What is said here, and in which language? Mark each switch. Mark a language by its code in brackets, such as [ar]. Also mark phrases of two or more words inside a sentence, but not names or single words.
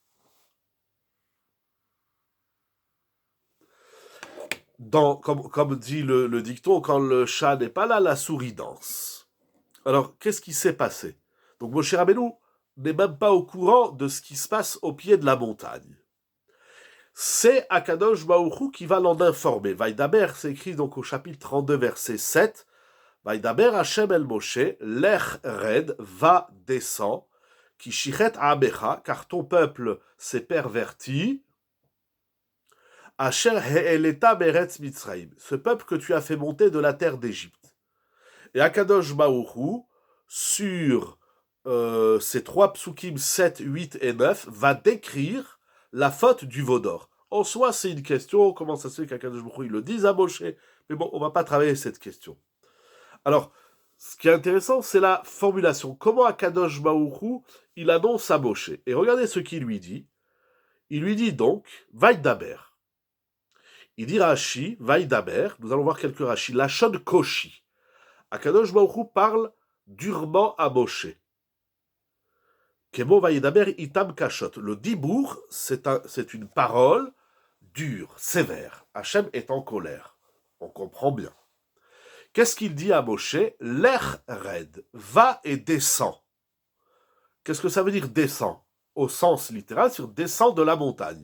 [fr] Comme dit le dicton, quand le chat n'est pas là, la souris danse. Alors, qu'est-ce qui s'est passé? Donc, Moshe Rabbeinu n'est même pas au courant de ce qui se passe au pied de la montagne. C'est [he] הקדוש ברוך הוא [fr] qui va l'en informer. Vaïdaber, c'est écrit donc au chapitre 32, verset 7. [he] וידבר השם אל משה, לך רד, [fr] va, descend, [he] כי שחת עמך, [fr] car ton peuple s'est perverti. [he] אשר העלית בארץ מצרים, [fr] ce peuple que tu as fait monter de la terre d'Égypte. Et [he] הקדוש ברוך הוא, [fr] sur ces trois psukim 7, 8 et 9, va décrire la faute du veau d'or. En soi, c'est une question, comment ça se fait qu' [he] הקדוש ברוך הוא [fr] le dise à Moshe, mais bon, on va pas travailler cette question. Alors, ce qui est intéressant, c'est la formulation. Comment [he] הקדוש ברוך הוא, [fr] il annonce à Moshe. Et regardez ce qu'il lui dit. Il lui dit donc, Vaïdaber. Il dit Rashi, Vaïdaber, nous allons voir quelques Rashi, [he] לשון קושי. הקדוש ברוך הוא [fr] parle durement à Moshe. [he] כמו וידבר אתם קשות. [fr] Le dibour, c'est une parole dure, sévère. Hachem est en colère. On comprend bien. Qu'est-ce qu'il dit à Moshe? [he] לך רד, [fr] va et descend. Qu'est-ce que ça veut dire descend? Au sens littéral, sur descend de la montagne.